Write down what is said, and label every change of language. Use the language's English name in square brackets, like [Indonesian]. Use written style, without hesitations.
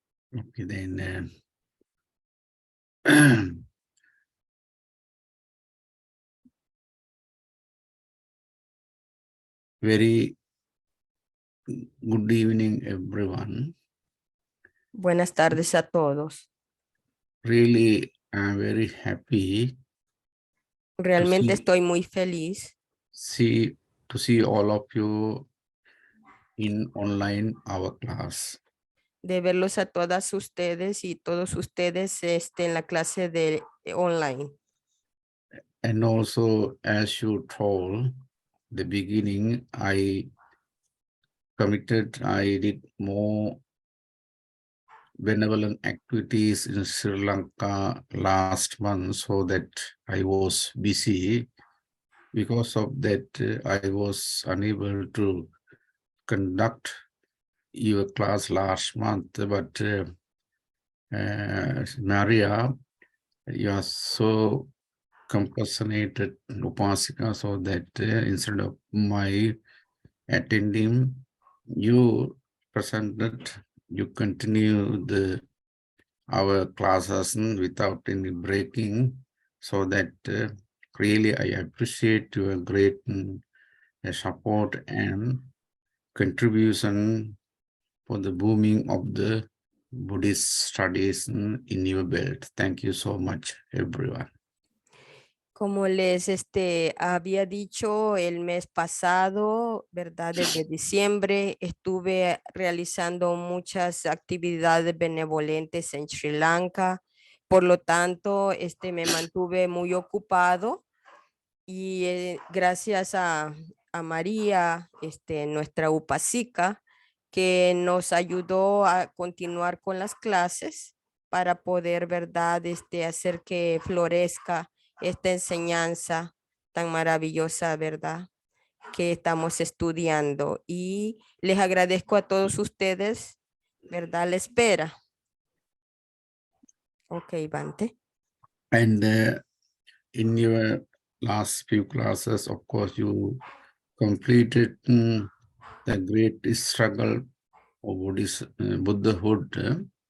[English] Okay, then very good evening, everyone. [Spanish] Buenas tardes a todos. [English] Really, I'm very happy [Spanish] Realmente [English] see- [Spanish] estoy muy feliz [English] to see all of you in online our class. [Spanish] de verlos a todas ustedes y todos ustedes en la clase de online. [English] And also, as you told the beginning, I did more benevolent activities in Sri Lanka last month, so that I was busy. Because of that, I was unable to conduct your class last month, but Maria, you are so compassionated, Upasika, so that instead of my attending, you presented, you continue our classes without any breaking, so that really I appreciate your great support and contribution for the booming of the Buddhist studies in your belt. Thank you so much, everyone. [Spanish] Como les había dicho el mes pasado, ¿verdad? Desde diciembre estuve realizando muchas actividades benevolentes en Sri Lanka, por lo tanto, me mantuve muy ocupado y gracias a María, nuestra upasica, que nos ayudó a continuar con las clases para poder, ¿verdad? Hacer que florezca esta enseñanza tan maravillosa, ¿verdad? Que estamos estudiando. Y les agradezco a todos ustedes, ¿verdad? La espera. [English] Ok, Bante. And in your last few classes, of course, you completed the great struggle of Buddhahood.